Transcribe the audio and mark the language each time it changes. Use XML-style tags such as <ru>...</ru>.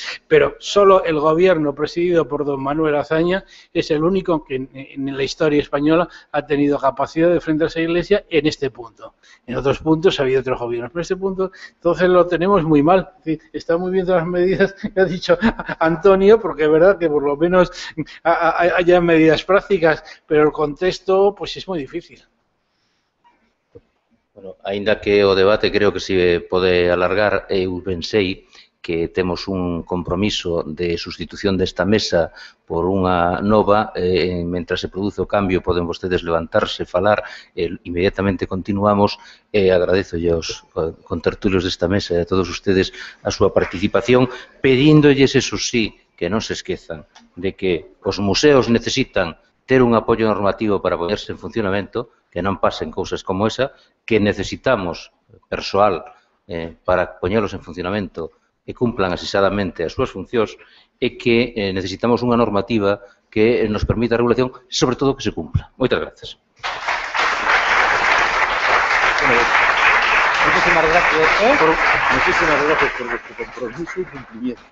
<es>Pero solo el gobierno presidido por don Manuel Azaña es el único que en la historia española ha tenido capacidad de enfrentarse a la Iglesia en este punto. En otros puntos ha habido otros gobiernos, pero en este punto entonces lo tenemos muy mal. Están muy bien todas las medidas que ha dicho Antonio, porque es verdad que por lo menos haya medidas prácticas, pero el contexto pues es muy difícil.</es> <gl>Bueno, aínda que o debate creo que se pode alargar, eu pensei que temos un compromiso de sustitución desta mesa por unha nova, mentras se produce o cambio poden vostedes levantarse, falar, inmediatamente continuamos, e agradezolle aos contertulios desta mesa e a todos ustedes a súa participación, pedíndolles, eso sí, que non se esquezan de que os museos necesitan ter un apoio normativo para ponerse en funcionamento, que non pasen cousas como esa, que necesitamos persoal para poñelos en funcionamento e cumplan asisadamente as súas funcións e que necesitamos unha normativa que nos permita a regulación e, sobre todo, que se cumpla. Moitas grazas.</gl> <es>Muchísimas gracias por vuestro compromiso y cumplimiento.</es>